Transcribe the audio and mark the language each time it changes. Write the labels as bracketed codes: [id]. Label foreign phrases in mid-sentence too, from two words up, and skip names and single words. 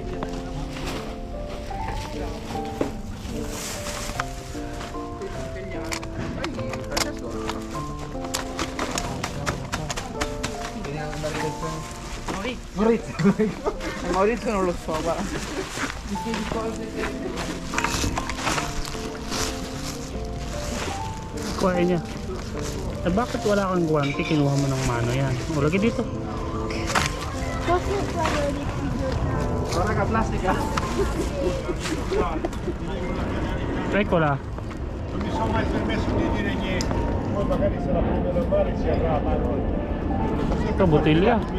[it] Maurizio non lo so, guarda. [tl] Kuha niya. Eh bakit wala kang guwanti? Kinuha mo ng mano yan. O lagi dito. [it] Posso fare di più? Guarda che plastica. Eccola. Non mi sono mai permesso di dire niente, poi magari se la prendono male si arrabbiano. [tl] Ito bottiglia.